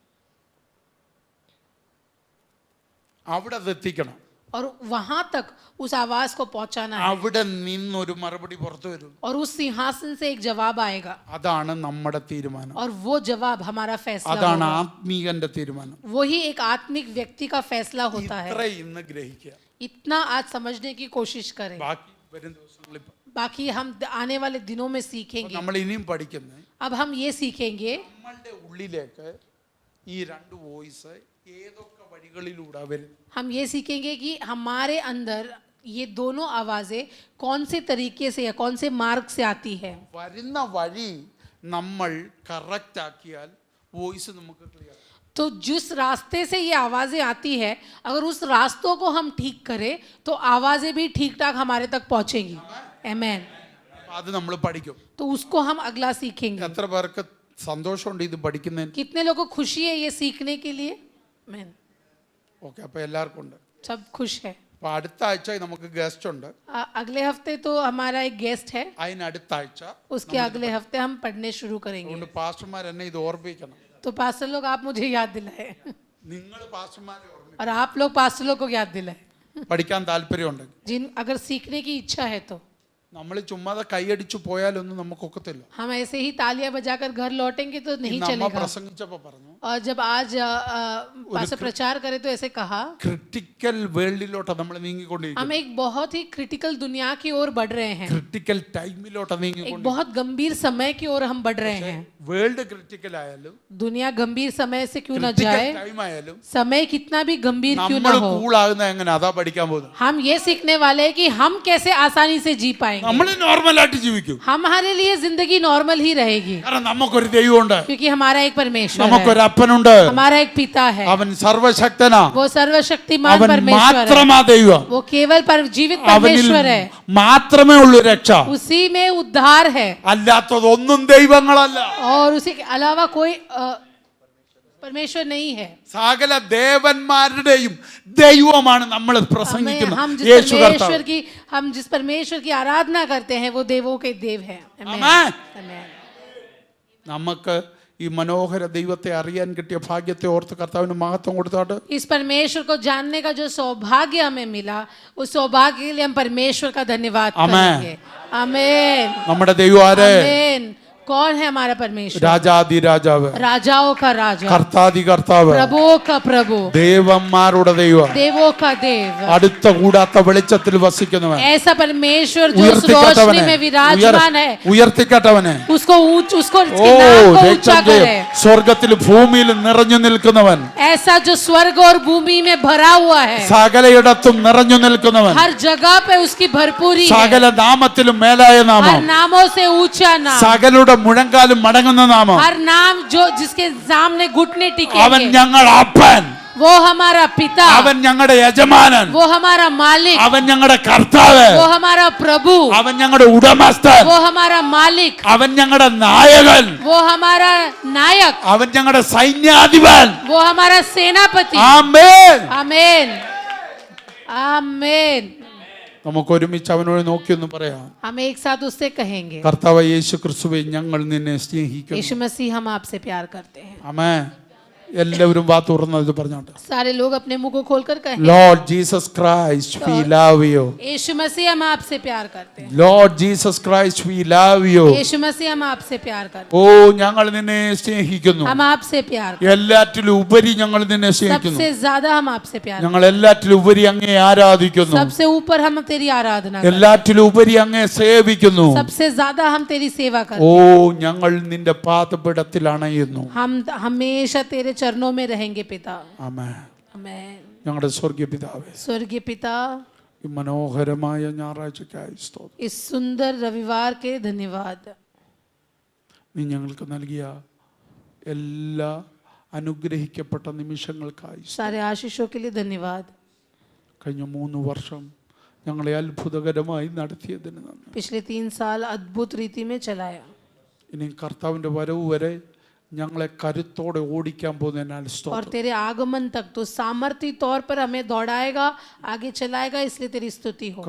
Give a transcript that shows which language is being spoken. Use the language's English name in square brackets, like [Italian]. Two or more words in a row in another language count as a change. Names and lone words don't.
[Malayalam] അവിടെ എത്തിക്കണം. [Hindi] और वहां तक उस आवाज को पहुंचाना है [Malayalam] അവിടെ നിന്നൊരു മറുപടി പുറത്തു വരും. [Hindi] और उस सिंहासन से एक जवाब आएगा [Malayalam] അതാണ് നമ്മുടെ തീരുമാനം. [Hindi] और वो जवाब हमारा फैसला [Malayalam] അതാണ് [Hindi] होगा। [Malayalam] ആത്മീകന്റെ തീരുമാനം. [Hindi] वही एक आत्मिक व्यक्ति का फैसला होता है। [Malayalam] ഇത്ര ഇന്ന് ഗ്രഹിക്കുക. [Hindi] इतना आज समझने की कोशिश करें। [Malayalam] ബാക്കി വരും ദിവസങ്ങളിൽ [Hindi] बाकी हम आने वाले दिनों में सीखेंगे। [Malayalam] നമ്മൾ ഇനിയും പഠിക്കുന്നത് [Hindi] अब हम ये सीखेंगे [Malayalam] നമ്മളുടെ ഉള്ളിലേക്ക് ഈ രണ്ട് വോയിസ് ഏതൊക്കെ വഴികളിലൂടെ വരുന്നു. [Hindi] हम ये सीखेंगे कि हमारे अंदर ये दोनों आवाजें कौन से तरीके से या कौन से मार्ग से आती है। [Malayalam] വരുന്ന വഴി നമ്മൾ കറക്റ്റ് ആക്കിയാൽ വോയിസ് നമുക്ക് ക്ലിയർ. [Hindi] तो जिस रास्ते से ये आवाजें आती है, अगर उस रास्तों को हम ठीक करें तो आवाजें भी ठीक ठाक हमारे तक पहुंचेंगी। आमेन। [Malayalam] അത് നമ്മൾ പഠിക്കും. [Hindi] तो उसको हम अगला सीखेंगे। [Malayalam] എത്ര പേർക്ക് സന്തോഷമുണ്ട് ഇത് പഠിക്കുന്നതിന്? [Hindi] कितने लोगों को खुशी है ये सीखने के लिए? आमेन। [Malayalam] ഓക്കെ, അപ്പൊ എല്ലാവർക്കും ഉണ്ട്. [Hindi] सब खुश है। [Malayalam] അപ്പൊ അടുത്ത ആഴ്ച നമുക്ക് ഗസ്റ്റ് ഉണ്ട്. [Hindi] अगले हफ्ते तो हमारा एक गेस्ट है, [Malayalam] അതിനടുത്ത ആഴ്ച [Hindi] उसके अगले हफ्ते हम पढ़ने शुरू करेंगे। [Malayalam] അതുകൊണ്ട് പാസ്റ്റർമാർ എന്നെ ഇത് ഓർമ്മിക്കണം. [Hindi] तो पास्टर लोग आप मुझे याद दिलाए [Malayalam] നിങ്ങൾ പാസ്റ്റർമാരെ ഓർമ്മിക്കണം. [Hindi] और आप लोग पास्टर लोग को याद दिलाए [Malayalam] പഠിക്കാൻ താല്പര്യമുണ്ടെങ്കിൽ. [Hindi] जिन अगर सीखने की इच्छा है तो [Malayalam] നമ്മൾ ചുമ്മാതെ കൈയടിച്ചു പോയാലൊന്നും നമുക്കൊക്കത്തില്ല. [Hindi] हम ऐसे ही तालियां बजाकर घर लौटेंगे तो नहीं [Malayalam] ഇന്ന് അമ്മ [Hindi] चलेगा। [Malayalam] പ്രസംഗിച്ചപ്പോ പറഞ്ഞു [Hindi] और जब आज पास्टर प्रचार करे तो ऐसे कहा [Malayalam] ക്രിട്ടിക്കൽ വേൾഡിലോട്ട് നമ്മൾ നീങ്ങിക്കൊണ്ടിരിക്കും. [Hindi] हम एक बहुत ही क्रिटिकल दुनिया की ओर बढ़ रहे हैं, [Malayalam] ക്രിട്ടിക്കൽ ടൈമിലോട്ട് [Hindi] एक [Malayalam] നീങ്ങിക്കൊണ്ടിരിക്കും. [Hindi] बहुत गंभीर समय की ओर हम बढ़ रहे हैं। [Malayalam] വേൾഡ് ക്രിട്ടിക്കൽ ആയാലും [Hindi] दुनिया गंभीर समय से क्यों न [Malayalam] ക്രിട്ടിക്കൽ [Hindi] जाए, [Malayalam] ടൈം ആയാലും [Hindi] समय कितना भी गंभीर क्यों [Malayalam] നമ്മൾ [Hindi] न हो, [Malayalam] കൂളാകുന്ന എങ്ങനെ അതാ പഠിക്കാൻ പോകുന്നത്. [Hindi] हम ये सीखने वाले हैं कि हम कैसे आसानी से जी पाएंगे। [Malayalam] നമ്മൾ നോർമലായിട്ട് ജീവിക്കും. [Hindi] हमारे लिए जिंदगी नॉर्मल ही रहेगी [Malayalam] കാരണം നമുക്കൊരു ദൈവമുണ്ട്, [Hindi] क्योंकि हमारा एक परमेश्वर है, [Malayalam] നമുക്കൊരു അപ്പനുണ്ട്. [Hindi] हमारा एक पिता है, [Malayalam] അവൻ സർവശക്തനാ. [Hindi] वो सर्वशक्तिमान [Malayalam] അവൻ [Hindi] परमेश्वर है, [Malayalam] മാത്രമാ ദൈവം. [Hindi] वो केवल जीवित [Malayalam] അവനിൽ [Hindi] परमेश्वर है, [Malayalam] മാത്രമേ ഉള്ളൂ രക്ഷ. [Hindi] उसी में उद्धार है [Malayalam] അല്ലാത്തതൊന്നും ദൈവങ്ങളല്ല. [Hindi] और उसी के अलावा कोई परमेश्वर नहीं है। [Malayalam] സകല ദേവന്മാരുടെയും ദൈവമാണ് നമ്മൾ [Hindi] हम [Malayalam] പ്രസംഗിക്കുന്നത് [Hindi] जिस [Malayalam] യേശു [Hindi] परमेश्वर [Malayalam] കർത്താവ്. [Hindi] की हम जिस परमेश्वर की आराधना करते हैं वो देवों के देव है। आमेन। आमेन। [Malayalam] നമുക്ക് ഈ മനോഹര ദൈവത്തെ അറിയാൻ കിട്ടിയ ഭാഗ്യത്തെ ഓർത്ത് കർത്താവിന് മഹത്വം കൊടുത്താട്ട് [Hindi] इस परमेश्वर को जानने का जो सौभाग्य हमें मिला, उस सौभाग्य के लिए हम परमेश्वर का धन्यवाद आमेन। करेंगे। आमेन। [Malayalam] നമ്മുടെ ദൈവം ആര്? [Hindi] आमेन। कौन है हमारा परमेश्वर? [Malayalam] രാജാതി രാജാവ്, [Hindi] राजाओं का राजा, [Malayalam] കർത്താതി കർത്താവ്, [Hindi] प्रभुओं का प्रभु, [Malayalam] ദേവന്മാരുടെ ദൈവം, [Hindi] देवों का देव, [Malayalam] അടുത്ത കൂടാത്ത വെളിച്ചത്തിൽ വസിക്കുന്നവൻ, [Hindi] ऐसा परमेश्वर जो उस रोशनी [Malayalam] ഉയർത്തിക്കട്ടവനെ, [Hindi] में विराजमान है, [Malayalam] ഉയർത്തിക്കട്ടവനെ, [Hindi] उसको उसको ഓ नाम को ऊंचा [Malayalam] രക്ഷകൻ, [Hindi] करे। [Malayalam] സ്വർഗത്തിലും ഭൂമിയിലും നിറഞ്ഞു നിൽക്കുന്നവൻ, [Hindi] ऐसा जो स्वर्ग और भूमि में भरा हुआ है, [Malayalam] സകലയിടത്തും നിറഞ്ഞു നിൽക്കുന്നവൻ, [Hindi] हर जगह पे उसकी भरपूरी है, [Malayalam] സകല നാമത്തിലും മേലായ [Hindi] हर [Malayalam] നാമം, [Hindi] नामों से ऊंचा नाम, [Malayalam] സകലരുടെ മുഴങ്കാലും മടങ്ങുന്ന നാമം. [Hindi] हर नाम जो जिसके सामने घुटने [Malayalam] അവൻ [Hindi] टिकेंगे, [Malayalam] ഞങ്ങൾ അപ്പൻ, [Hindi] वो हमारा पिता, [Malayalam] അവൻ ഞങ്ങളുടെ യജമാനൻ, [Hindi] वो हमारा मालिक, [Malayalam] അവൻ ഞങ്ങളുടെ കർത്താവ്, [Hindi] वो हमारा प्रभु, [Malayalam] അവൻ ഞങ്ങളുടെ ഉടമസ്ഥൻ, [Hindi] वो हमारा मालिक, [Malayalam] അവൻ ഞങ്ങളുടെ നായകൻ, [Hindi] वो हमारा नायक, [Malayalam] അവൻ ഞങ്ങളുടെ സൈന്യാധിപൻ. [Hindi] वो हमारा सेनापति। [Malayalam] ആമേൻ. [Hindi] आमेन। आमेन। [Malayalam] നമുക്ക് ഒരുമിച്ച് അവനോട് നോക്കിയൊന്ന് പറയാം. [Hindi] हम एक साथ उससे कहेंगे, [Malayalam] കർത്താവ് യേശു ക്രിസ്തുവേ, ഞങ്ങൾ നിന്നെ സ്നേഹിക്കുന്നു. [Hindi] यीशु मसीह हम आपसे प्यार करते हैं। [Malayalam] ആമേൻ. എല്ലാവരും വാ തുറന്നത് പറഞ്ഞോട്ടെ. [Hindi] सारे लोग अपने मुंह को खोलकर कहें, [English] Lord Jesus Christ, we love you. [Hindi] यीशु मसीह हम आपसे प्यार करते हैं। [English] Lord Jesus Christ, we love you. [Hindi] यीशु मसीह हम आपसे प्यार करते [Malayalam] ഓ, ഞങ്ങൾ നിന്നെ സ്നേഹിക്കുന്നു. [Hindi] हैं। हम आपसे प्यार करते [Malayalam] എല്ലാറ്റിലും ഉപരി ഞങ്ങൾ നിന്നെ [Hindi] हैं। [Malayalam] സ്നേഹിക്കുന്നു. [Hindi] सबसे ज्यादा हम आपसे प्यार करते [Malayalam] ഞങ്ങൾ എല്ലാറ്റിലും ഉപരി അങ്ങേ [Hindi] हैं। [Malayalam] ആരാധിക്കുന്നു. [Hindi] सबसे ऊपर हम तेरी आराधना करते [Malayalam] എല്ലാറ്റിലും ഉപരി അങ്ങേ സേവിക്കുന്നു. [Hindi] हैं। सबसे ज्यादा हम तेरी सेवा करते ഓ, हैं। [Malayalam] ഞങ്ങൾ നിന്റെ പാദപീഠത്തിൽ അണയുന്നു. [Hindi] हम हमेशा तेरे चरणों में रहेंगे पिता। [Malayalam] ആമേൻ. [Hindi] आमेन। [Malayalam] ഞങ്ങളുടെ സ്വർഗീയ പിതാവേ, [Hindi] स्वर्गीय पिता, [Malayalam] ഈ മനോഹരമായ ഞായറാഴ്ചയ്ക്കായി സ്തോത്രം. [Hindi] इस सुंदर रविवार के धन्यवाद। [Malayalam] നീ ഞങ്ങൾക്ക് നൽകിയ എല്ലാ അനുഗ്രഹിക്കപ്പെട്ട നിമിഷങ്ങൾക്കായി സ്തോത്രം. [Hindi] सारे आशीषों के लिए धन्यवाद। [Malayalam] കഴിഞ്ഞ 3 വർഷം ഞങ്ങളെ അത്ഭുതകരമായി നടത്തിയതിന് നന്ദി. [Hindi] पिछले 3 साल अद्भुत रीति में चलाया। [Malayalam] ഇനി കർത്താവിൻ്റെ വരവ് വരെ ഞങ്ങളെ കരുത്തോടെ ഓടിക്കാൻ പോകുന്നതിനാൽ [Hindi] और [Malayalam] സ്തോത്രം. [Hindi] तेरे आगमन तक तो सामर्थ्य तौर पर हमें दौड़ाएगा, आगे चलाएगा, इसलिए तेरी स्तुति हो।